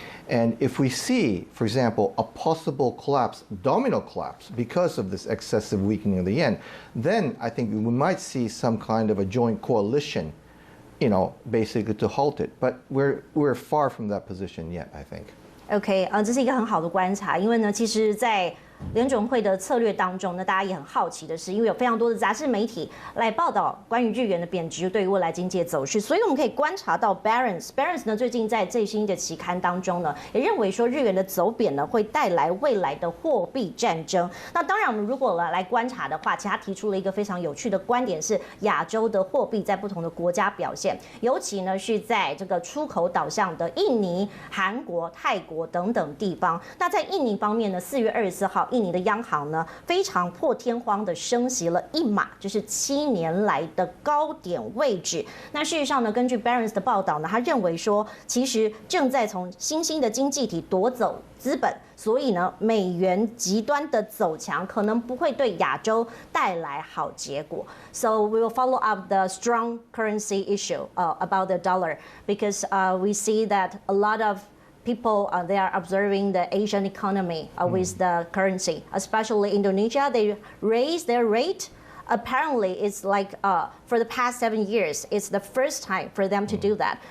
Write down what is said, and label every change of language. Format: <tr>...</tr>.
<en>And if we see, for example, a possible collapse, domino collapse, because of this excessive weakening of the yen, then I think we might see some kind of a joint coalition, basically to halt it. But we're far from that position yet, I think.</en> <zh>OK， 这是一个很好的观察，因为呢，其实，在联准会的策略当中呢，大家也很好奇的是，因为有非常多的杂志媒体来报道关于日元的贬值对于未来经济的走势，所以我们可以观察到 Barron's 呢最近在最新的期刊当中呢，也认为说日元的走贬呢会带来未来的货币战争。那当然，我们如果来观察的话，其实他提出了一个非常有趣的观点，是亚洲的货币在不同的国家表现，尤其呢是在这个出口导向的印尼、韩国、泰国等等地方。那在印尼方面呢，4月24号。印尼的央行呢，非常破天荒的升息了1码，就是7年来的高点位置。那事实上呢，根据 Barron's 的报道呢，他认为说，其实正在从新兴的经济体夺走资本，所以呢，美元极端的走强可能不会对亚洲带来好结果。</zh> <en>So we will follow up the strong currency issue about the dollar because we see that a lot of people they are observing the Asian economy with the currency, especially Indonesia. They raise their rate. Apparently, it's like for the past 7 years, it's the first time for them to do that.</en>